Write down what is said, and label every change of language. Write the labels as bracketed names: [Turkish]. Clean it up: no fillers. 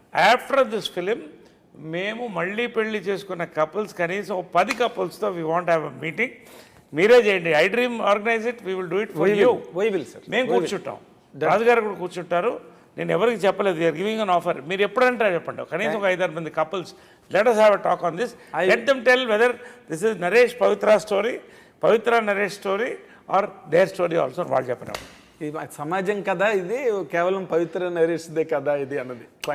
[English] after this film [Telugu] మేము మళ్ళీ పెళ్లి చేసుకున్న కపుల్స్ కనీసం [English] 10 couples we want have a meeting. [Telugu] మీరే చేయండి, [English] I dream organise it, we will do it for you. [Telugu] మేము కూర్చుంటాం, రాజుగారు కూడా కూర్చుంటారు. నేను ఎవరికి చెప్పలేదు, [English] We are giving an offer. [Telugu] మీరు ఎప్పుడంటే చెప్పండి, కనీసం ఒక 5-6 మంది couples, [English] Let us have a talk on this. Let them tell whether this is Naresh Pavitra story, Pavitra Naresh story or their story also. [Telugu] వాళ్ళు చెప్పినప్పుడు సమాజం కదా ఇది, కేవలం పవిత్ర నరేష్దే కదా ఇది అన్నది.